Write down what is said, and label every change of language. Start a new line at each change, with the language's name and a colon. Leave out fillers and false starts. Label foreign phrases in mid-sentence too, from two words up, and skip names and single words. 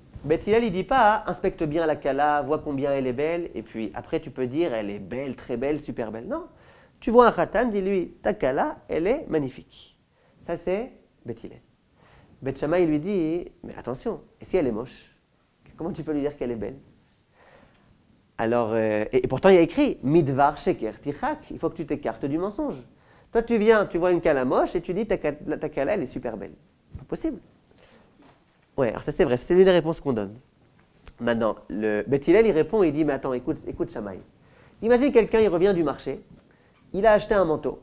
French: Beth Hillel, il ne dit pas inspecte bien la kala, vois combien elle est belle, et puis après tu peux dire elle est belle, très belle, super belle. Non, tu vois un khatan, dis-lui ta kala, elle est magnifique. Ça c'est Beth Hillel. Beth Shammai lui dit mais attention, et si elle est moche, comment tu peux lui dire qu'elle est belle? Alors, et pourtant il y a écrit
Hebrew: מדבר שקר תרחק,
French: il faut que tu t'écartes du mensonge. Toi, tu viens, tu vois une kala moche et tu dis ta kala, elle est super belle. Pas possible. Ouais, alors ça c'est vrai, c'est l'une des réponses qu'on donne. Maintenant, le Beth Hillel, il répond et il dit mais attends, écoute Shammai. Imagine quelqu'un, il revient du marché, il a acheté un manteau.